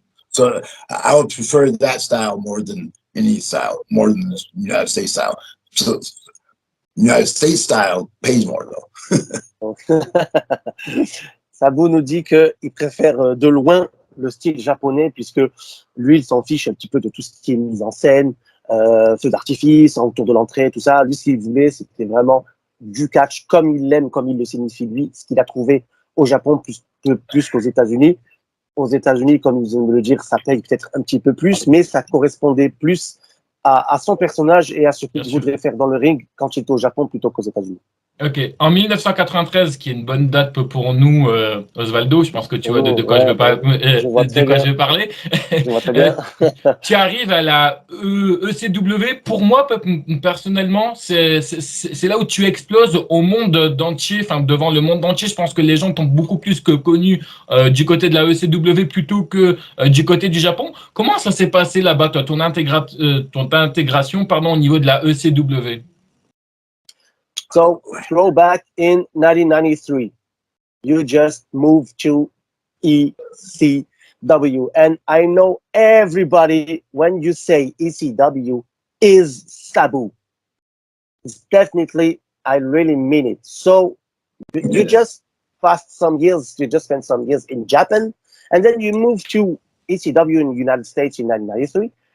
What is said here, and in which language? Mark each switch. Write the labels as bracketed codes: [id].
[en] So I would prefer that style more than any style, more than the United States style. So United States style pays more though. [fr] Sabu nous dit qu'il préfère de loin le style japonais puisque lui, il s'en fiche un petit peu de tout ce qui est mise en scène, feu d'artifice, autour de l'entrée, tout ça. Lui, ce qu'il voulait, c'était vraiment du catch comme il l'aime, comme il le signifie lui, ce qu'il a trouvé au Japon plus qu'aux États-Unis. Aux États-Unis, comme ils aiment le dire, ça paye peut-être un petit peu plus, mais ça correspondait plus à son personnage et à ce qu'il voudrait faire dans le ring quand il était au Japon plutôt qu'aux États-Unis. Ok. En 1993, qui est une bonne date pour nous, Osvaldo, je pense que tu vois de quoi je vais parler. Je vois très bien. Tu arrives à la ECW. Pour moi, personnellement, c'est là où tu exploses au monde entier, enfin devant le monde entier. Je pense que les gens t'ont beaucoup plus que connu du côté de la ECW plutôt que du côté du Japon. Comment ça s'est passé là-bas, toi, ton intégration, au niveau de la ECW? [en] So, throwback in 1993, you just moved to ECW. ECW, and I know everybody when you say ECW is Sabu. It's definitely, I really mean it. So you just passed some years, you just spent some years in Japan, and then you moved to ECW in the United States in 1993.